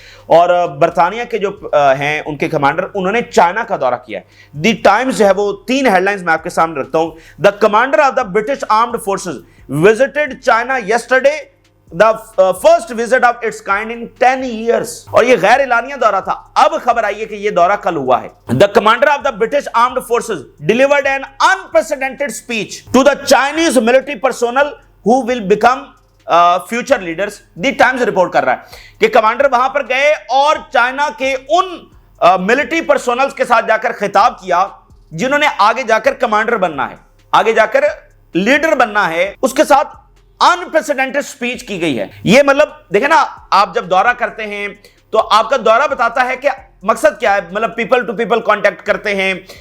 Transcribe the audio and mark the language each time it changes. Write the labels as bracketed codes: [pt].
[ur] اور برطانیہ کے جو ہیں ان کے کمانڈر انہوں نے چائنا کا دورہ کیا ہے. دی ٹائمز جو ہے وہ 3 ہیڈ لائنز میں آپ کے سامنے رکھتا ہوں. [en] The commander of the British armed forces visited China yesterday, the first visit of its kind in 10 years. [ur] اور یہ غیر اعلانیہ دورہ تھا. اب خبر آئی ہے کہ یہ دورہ کل ہوا ہے. [en] The commander of the British Armed Forces delivered an unprecedented speech to the Chinese military personnel who will become future leaders. [ur] The Times report کر رہا ہے کہ کمانڈر وہاں پر گئے اور چائنا کے ان ملٹری پرسونلز کے ساتھ جا کر خطاب کیا جنہوں نے آگے جا کر کمانڈر بننا ہے، آگے جا کر لیڈر بننا ہے. اس کے ساتھ انپریسیڈنٹڈ سپیچ کی گئی ہے. یہ مطلب دیکھیں نا، آپ جب دورہ کرتے ہیں تو آپ کا دورہ بتاتا ہے کہ مقصد کیا ہے. مطلب پیپل ٹو پیپل کانٹیکٹ کرتے ہیں،